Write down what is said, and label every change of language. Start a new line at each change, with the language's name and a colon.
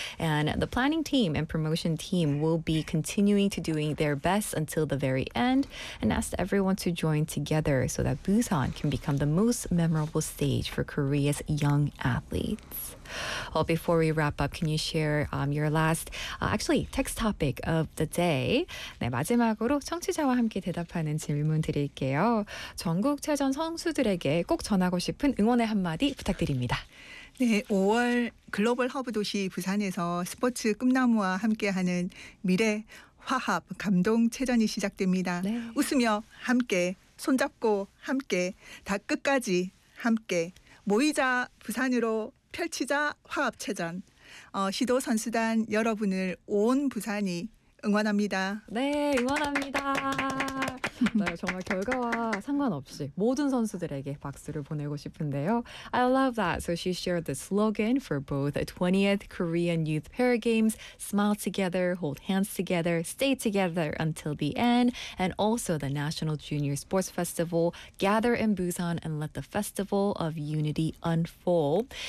English: And the planning team and promotion team will be continuing to doing their best until the very end and asked everyone to join together so that Busan can become the most memorable stage for Korea's young athletes. Well, before we wrap up, can you share your last, actually, text topic of the day?
Korean: 네, 마지막으로 청취자와 함께 대답하는 질문 드릴게요. 전국 체전 선수들에게 꼭 전하고 싶은 응원의 한마디 부탁드립니다. 네, 5월 글로벌 허브 도시 부산에서 스포츠 꿈나무와 함께하는 미래 화합, 감동, 체전이 시작됩니다. 네. 웃으며 함께, 손잡고 함께, 다 끝까지 함께 모이자 부산으로 펼치자 화합 체전. 시도 선수단 여러분을 온 부산이 응원합니다. 네, 응원합니다. 네, 정말 결과와 상관없이 모든 선수들에게 박수를 보내고 싶은데요.
English: I love that. So she shared the slogan for both the 20th Korean Youth Paragames. Smile together, hold hands together, stay together until the end. And also the National Junior Sports Festival. Gather in Busan and let the festival of unity unfold.